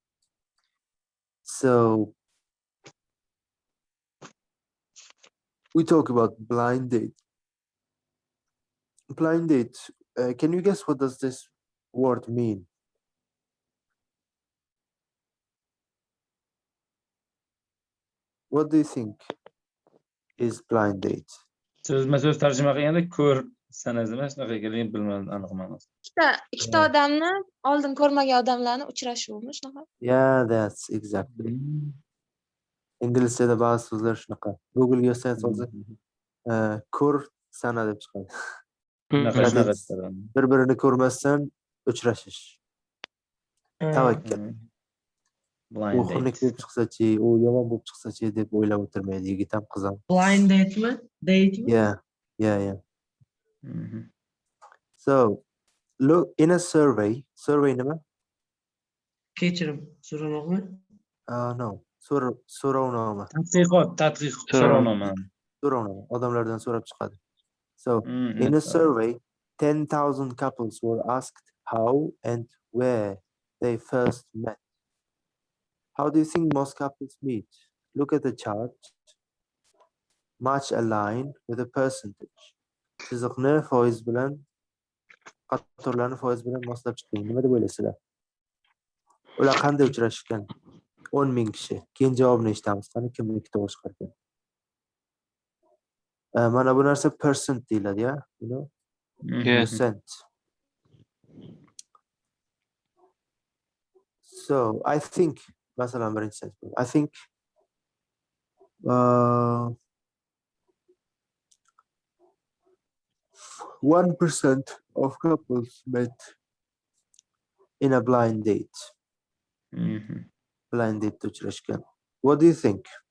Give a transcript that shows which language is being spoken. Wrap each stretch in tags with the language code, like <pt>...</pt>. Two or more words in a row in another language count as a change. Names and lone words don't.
<en>So we talk about blind date. Blind date. Can you guess what does this word mean? What do you think is blind date?</en> <uz>So'zma-so'z tarjima qilganda ko'r sanasida shunaqa ekanligini bilmadim aniq ma'nosi. Ikkita odamni oldin ko'rmagan odamlarni uchrashuvmi shunaqa?</uz> <en>Yeah, that's exactly.</en> <uz>Inglizchada ba'zi so'zlar shunaqa. Google'ga yozsangiz hozir ko'r sana deb chiqadi. Shunaqa. Bir-birini ko'rmasdan uchrashish. Tavakkal. U xunuk bo'lib chiqsa-chi, u yomon bo'lib chiqsa-chi deb o'ylab o'tirmaydi yigit ham qiz ham. Blind datemi? Datemi?</uz> <en>Yeah. So, look in a survey nima?</en> <uz>Kechirim, so'ramoqmi? No. So'rovnoma. Tadqiqot, so'rovnoma. So'rovnoma. Odamlardan so'rab chiqadi.</uz> <en>So in a yes, survey, 10,000 couples were asked how and where they first met. How do you think most couples meet? Look at the chart. Much aligned with a percentage.</en> <uz>Chiziqni foiz bilan, qatorlarni foiz bilan moslab chiqing. Nima deb o'ylaysizlar? Ular qanday uchrashgan? 10,000 kishi. Keyin javobni eshitamiz. Qani kimniki to'g'ri chiqargan? Mana bu narsa percent deyiladi, ya,</uz> <en>you know? Yeah. Percent. So I think,</en> <uz>masalan, birinchi</uz> <en>sentence, I think 1% of couples met in a blind date. Blind date</en> <uz>uchrashgan.</uz> <en>What do you think?</en>